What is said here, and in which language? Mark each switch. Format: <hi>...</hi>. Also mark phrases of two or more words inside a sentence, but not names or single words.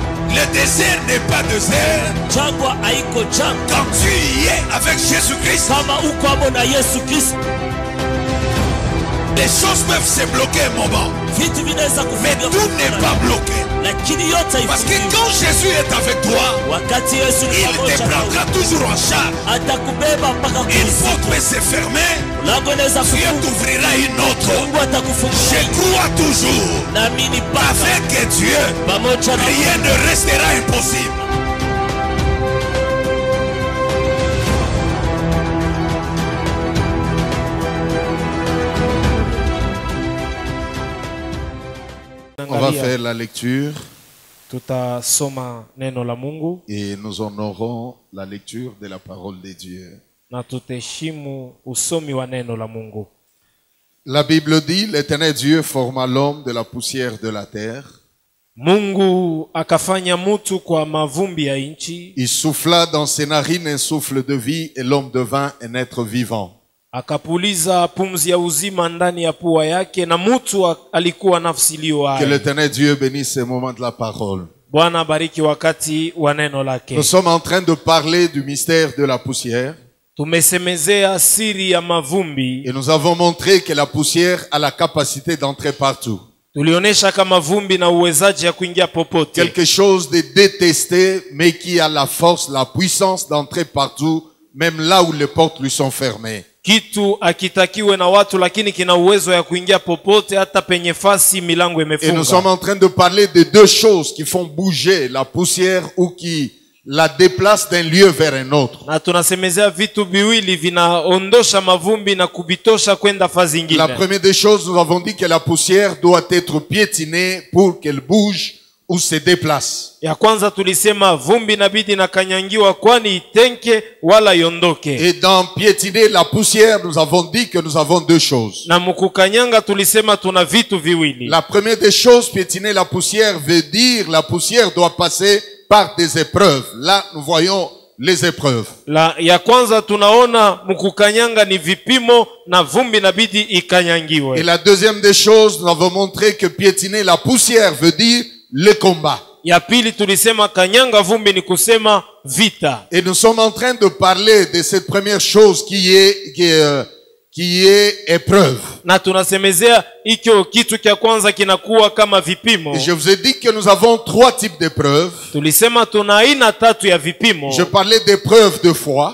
<fr>Le désert n'est pas désert.</fr> <sw>Jangwa haiko jangwa.</sw> <fr>Quand tu y es avec Jésus-Christ,</fr> <sw>Kama uko hapo na Yesu Kristo,</sw> <fr>les choses peuvent se bloquer un moment.</fr> <sw>vitu vinaweza</sw> <fr>Mais</fr> <sw>kufunga,</sw> <fr>tout n'est pas bloqué.</fr> <sw>lakini yote</sw> <fr>Parce que</fr> <sw>haifungiwi.</sw> <fr>quand Jésus est avec toi,</fr> <sw>Wakati Yesu ni</sw> <fr>il te</fr> <sw>pamoja nawe,</sw> <fr>prendra toujours en charge.</fr> <sw>atakubeba mpaka</sw> <fr>Une</fr> <sw>kuzimu.</sw> <fr>porte peut se fermer,</fr> <sw>Lango inaweza</sw> <fr>Dieu</fr> <sw>kufunga,</sw> <fr>t'ouvrira une autre.</fr> <sw>Mungu</sw> <fr>Je</fr> <sw>atakufungulia.</sw> <fr>crois toujours</fr> <sw>Naamini mpaka</sw> <fr>avec Dieu,</fr> <sw>pamoja na</sw> <fr>rien ne restera impossible. On va faire la lecture</fr> <sw>Tutasoma neno la Mungu</sw> <fr>et nous honorons la lecture de la parole de Dieu.</fr> <sw>na tutaheshimu usomi wa neno la Mungu.</sw> <fr>La Bible dit, l'Éternel Dieu forma l'homme de la poussière de la terre.</fr> <sw>Mungu akafanya mutu kwa mavumbi ya nchi,</sw> <fr>Il souffla dans ses narines un souffle de vie et l'homme devint un être vivant.</fr> <sw>akapuliza pumzi ya uzima ndani ya pua yake, na mutu alikuwa nafsi iliyo</sw> <fr>Que</fr> <sw>hai.</sw> <fr>l'Éternel Dieu bénisse ce moment de la parole.</fr> <sw>Bwana abariki wakati wa neno lake.</sw> <fr>Nous sommes en train de parler du mystère de la poussière</fr> <sw>Tumesemezea siri ya mavumbi.</sw> <fr>et nous avons montré que la poussière a la capacité d'entrer partout.</fr> <sw>Tulionyesha kama vumbi na uwezaji ya kuingia popote,</sw> <fr>Quelque chose de détesté mais qui a la force, la puissance d'entrer partout, même là où les portes lui sont fermées.</fr> <sw>kitu akitakiwe na watu, lakini kina uwezo ya kuingia popote, hata penye fasi milango</sw> <fr>Et nous</fr> <sw>imefunga.</sw> <fr>sommes en train de parler de deux choses qui font bouger la poussière ou qui la déplacent d'un lieu vers un autre.</fr> <sw>Na tunasemezea vitu viwili vinaondosha mavumbi na kubitosha kwenda fazi</sw> <fr>La</fr> <sw>ingine.</sw> <fr>première des choses, nous avons dit que la poussière doit être piétinée pour qu'elle bouge ou se déplace.</fr> <sw>Ya kwanza tulisema vumbi inabidi na kanyangiwa, kwani itenke wala iondoke.</sw> <fr>Et dans piétiner la poussière, nous avons dit que nous avons deux choses.</fr> <sw>Na mukukanyanga tulisema tuna vitu viwili.</sw> <fr>La première des choses, piétiner la poussière veut dire la poussière doit passer par des épreuves. Là, nous voyons les épreuves.</fr> <sw>Ya kwanza tunaona mukukanyanga ni vipimo, na vumbi inabidi</sw> <fr>Et</fr> <sw>ikanyangiwe.</sw> <fr>la deuxième des choses, nous avons montré que piétiner la poussière veut dire le combat.</fr> <sw>Ya pili tulisema kanyanga vumbi ni kusema vita.</sw> <fr>Et nous sommes en train de parler de cette première chose qui est épreuve.</fr> <sw>Na tunasemezea ikyo kitu kya kwanza kinakuwa kama vipimo.</sw> <fr>Et je vous ai dit que nous avons trois types d'épreuves.</fr> <sw>Tulisema tuna aina tatu ya vipimo.</sw> <fr>Je parlais d'épreuves de foi.</fr>